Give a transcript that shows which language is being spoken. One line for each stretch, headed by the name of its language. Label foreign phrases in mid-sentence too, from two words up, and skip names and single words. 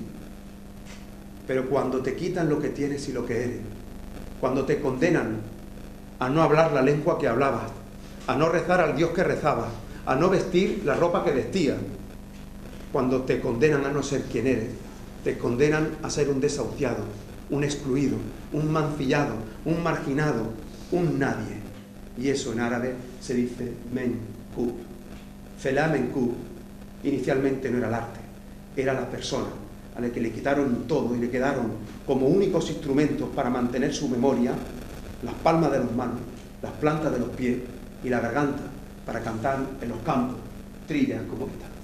Spanish: Pero cuando te quitan lo que tienes y lo que eres, cuando te condenan a no hablar la lengua que hablabas, a no rezar al Dios que rezabas, a no vestir la ropa que vestías, cuando te condenan a no ser quien eres, te condenan a ser un desahuciado, un excluido, un mancillado, un marginado, un nadie. Y eso en árabe se dice menkub. Felah menkub inicialmente no era el arte, era la persona, a la que le quitaron todo y le quedaron como únicos instrumentos para mantener su memoria las palmas de las manos, las plantas de los pies y la garganta para cantar en los campos trillas como esta.